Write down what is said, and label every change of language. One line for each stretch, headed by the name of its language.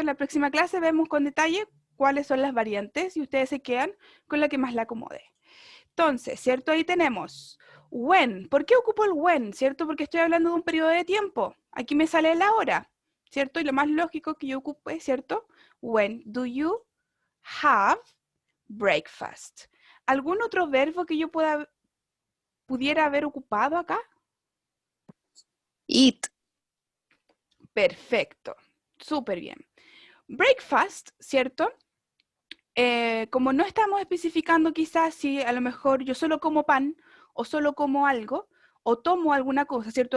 Spanish: En la próxima clase vemos con detalle cuáles son las variantes y ustedes se quedan con la que más la acomode. Entonces, ¿cierto? Ahí tenemos when. ¿Por qué ocupo el when? ¿Cierto? Porque estoy hablando de un periodo de tiempo. Aquí me sale la hora, ¿cierto? Y lo más lógico que yo ocupe, ¿cierto?
English: When do you have breakfast?
Spanish: ¿Algún otro verbo que yo pudiera haber ocupado acá?
English: Eat.
Spanish: Perfecto, súper bien. Breakfast, ¿cierto? Como no estamos especificando quizás si a lo mejor yo solo como pan o solo como algo o tomo alguna cosa, ¿cierto?